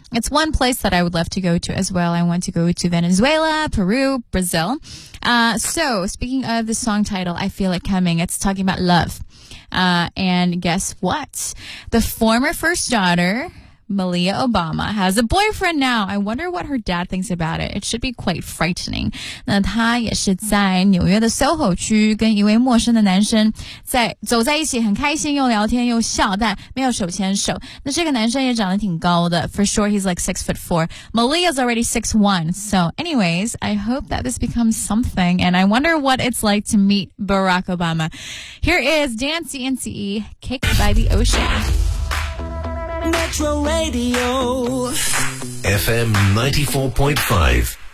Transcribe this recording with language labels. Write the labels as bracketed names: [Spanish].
[English] It's one place that I would love to go to as well. I want to go to Venezuela, Peru, Brazil. So speaking of the song title I Feel It Coming, it's talking about love. And guess what? The former first daughter Malia Obama has a boyfriend now. I wonder what her dad thinks about it. It should be quite frightening. [Chinese] 那她也是在纽约的 SOHO 区跟一位陌生的男生在走在一起，很开心，又聊天又笑，但没有手牵手。那这个男生也长得挺高的。 [English] For sure, he's like 6'4". Malia's already 6'1". So anyways, I hope that this becomes something. And I wonder what it's like to meet Barack Obama. Here is Dan CNCE, Kicked by the Ocean. Metro Radio FM 94.5